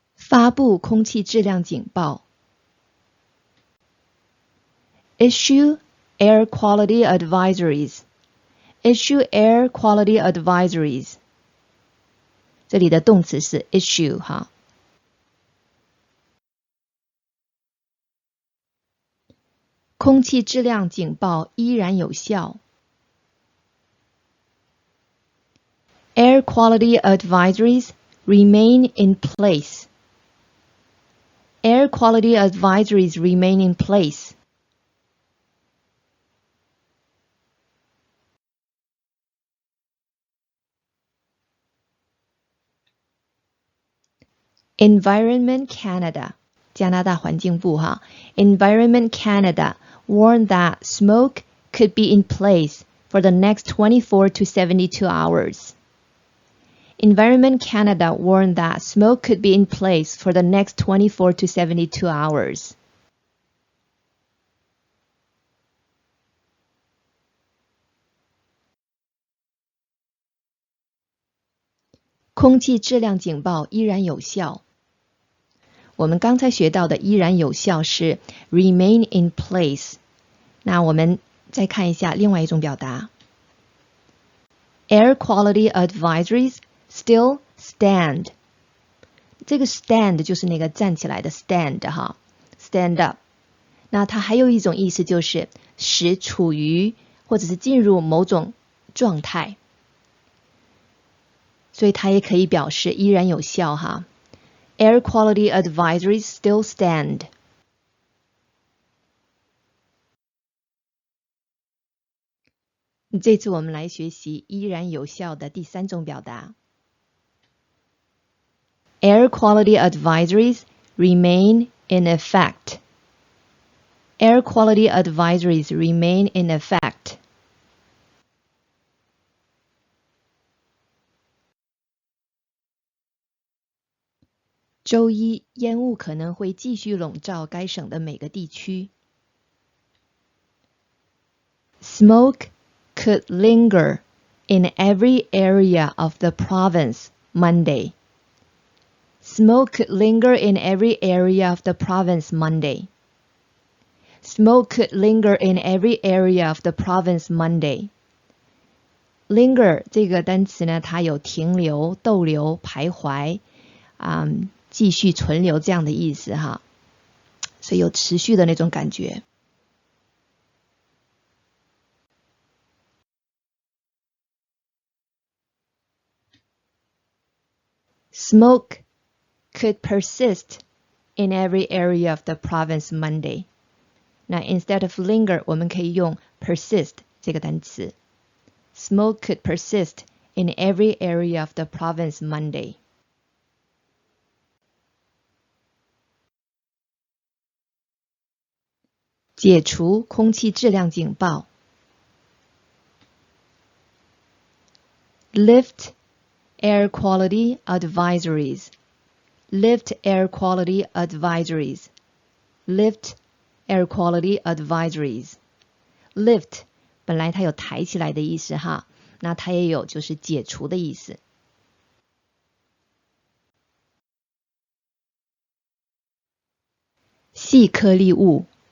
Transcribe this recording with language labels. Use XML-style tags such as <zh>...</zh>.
<zh>发布空气质量警报</zh> <en>issue air quality advisories, issue air quality advisories。</en> <zh>这里的动词是 issue 哈。空气质量警报依然有效。</zh> <en>Air quality advisories remain in place. Air quality advisories remain in place.</en> <zh>Environment Canada, 加拿大环境部哈。</zh> <en>Environment Canada warned that smoke could be in place for the next 24 to 72 hours. Environment Canada warned that smoke could be in place for the next 24 to 72 hours.</en> <zh>空气质量警报依然有效。我们刚才学到的依然有效是</zh> <en>remain in place。</en> <zh>那我们再看一下另外一种表达</zh> <en>Air quality advisories still stand。</en> <zh>这个 stand 就是那个站起来的 stand 哈</zh> <en>stand up。</en> <zh>那它还有一种意思就是使处于或者是进入某种状态，所以它也可以表示依然有效哈。</zh> <en>Air quality advisories still stand.</en> <zh>这次我们来学习依然有效的第3种表达。</zh> <en>Air quality advisories remain in effect. Air quality advisories remain in effect.</en> <zh>周一，烟雾可能会继续笼罩该省的每个地区。</zh> <en>Smoke could linger in every area of the province Monday. Smoke could linger in every area of the province Monday. Smoke could linger in every area of the province Monday.</en> <zh>Linger 这个单词呢，它有停留、逗留、徘徊，继续存留这样的意思哈。所以有持续的那种感觉。</zh> <en>Smoke could persist in every area of the province Monday.</en> <zh>那</zh> <en>instead of linger</en> <zh>我们可以用 persist 这个单词。</zh> <en>Smoke could persist in every area of the province Monday.</en> <zh>解除空气质量警报。</zh> <en>Lift air quality advisories. Lift air quality advisories. Lift air quality advisories.</en> <zh>Lift 本来它有抬起来的意思哈，那它也有就是解除的意思。细颗粒物。</zh>